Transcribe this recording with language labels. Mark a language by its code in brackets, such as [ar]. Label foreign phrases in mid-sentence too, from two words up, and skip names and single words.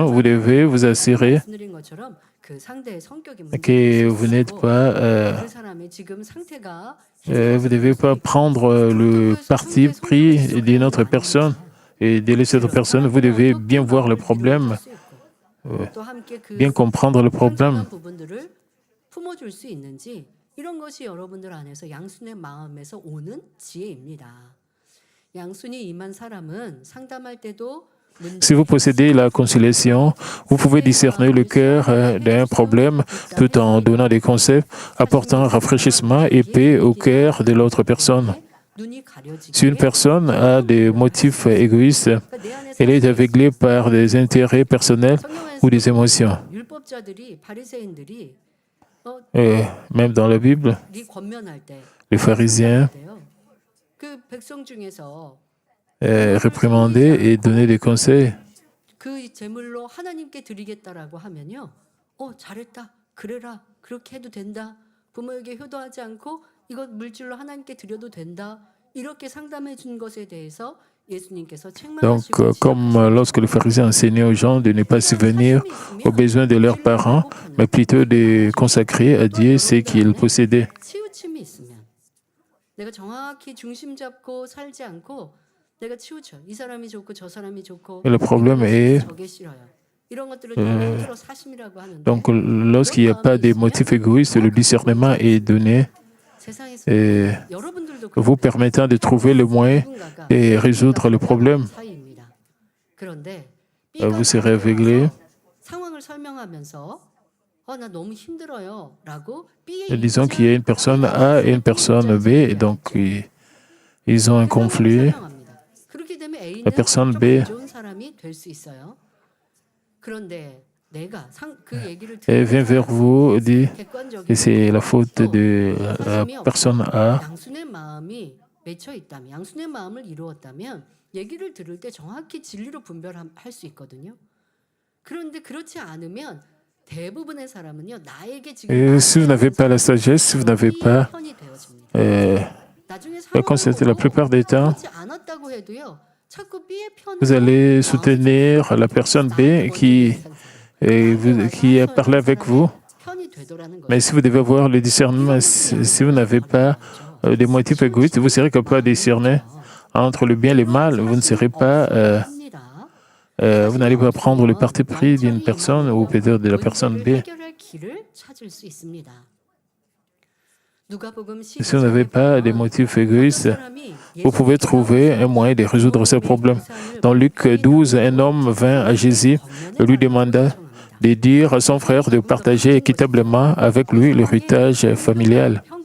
[fr] Vous devez vous assurer que vous n'êtes pas... vous ne devez pas prendre le parti pris d'une autre personne et de laisser cette personne. Vous devez bien voir le problème, bien comprendre le problème. [ko] 이런 것이 여러분들 안에서 양순의 마음에서 오는 지혜입니다. 양순이 임한 사람은 상담할 때도 [fr] Si vous possédez la conciliation, vous pouvez discerner le cœur d'un problème tout en donnant des conseils, apportant rafraîchissement et paix au cœur de l'autre personne. Si une personne a des motifs égoïstes, elle est aveuglée par des intérêts personnels ou des émotions. Et même dans la Bible, les pharisiens réprimandaient et donnaient des conseils. [ko] 그 제물로 하나님께 드리겠다라고 하면요, 잘했다, 그래라, 그렇게 해도 된다. 부모에게 효도하지 않고 이것 물질로 하나님께 드려도 된다. 이렇게 상담해 준 것에 대해서 예수님께서 Donc, 책망하시고 [fr] comme lorsque les pharisiens enseignaient aux gens de ne pas subvenir aux besoins de leurs parents, mais plutôt de consacrer à Dieu ce qu'ils possédaient. [ko] 치우침이 있으면 내가 정확히 중심 잡고 살지 않고 내가 치우쳐. 이 사람이 좋고 저 사람이 좋고 [fr] Et le problème est, [ko] 저게 싫어요. 이런 것들을 통틀어 사심이라고 하는데 [fr] donc, lorsqu'il n'y a pas de motifs égoïstes, le discernement est donné [ko] 세상에서 et 여러분들도 [fr] vous permettant de trouver le moyen de résoudre le problème. [ko] 사이입니다. 그런데 [fr] Vous serez aveuglé. [ko] 상황을 설명하면서 나 너무 힘들어요라고 [fr] Disons qu'il y a une personne A et une personne B, et donc ils ont un conflit. [ko] 그렇게 되면 A는 [fr] La personne B [ko] 좋은 사람이 될 수 있어요. 그런데 내가 그 얘기를 [fr] elle vient vers vous et dit que 객관적인 c'est la faute de la personne A. [ko] 양순의 마음이 맺혀 있다면, 양순의 마음을 이루었다면 얘기를 들을 때 정확히 진리로 분별할 수 있거든요. 그런데 그렇지 않으면 대부분의 사람은요, 나에게 지금 [fr] Et si vous n'avez pas la sagesse, si vous n'avez pas [ko] 편이 되어집니다. 나중에 [fr] la conscience, la plupart des temps, [ko] 그렇지 않았다고 해도요, 자꾸 B의 편으로 [fr] vous allez soutenir la personne B qui a parlé avec vous. [ko] 편이 되더라는 거예요. [fr] Mais si vous devez avoir le discernement, si vous n'avez pas des motifs égoïstes, vous serez capable de discerner entre le bien et le mal. Vous ne serez pas, vous n'allez pas prendre le parti pris d'une personne ou peut-être de la personne B. [ko] 해결할 길을 찾을 수 있습니다. [fr] Si vous n'avez pas des motifs égoïstes, vous pouvez trouver un moyen de résoudre ce problème. Dans Luc 12, un homme vint à Jésus et lui demanda de dire à son frère de partager équitablement avec lui l'héritage familial.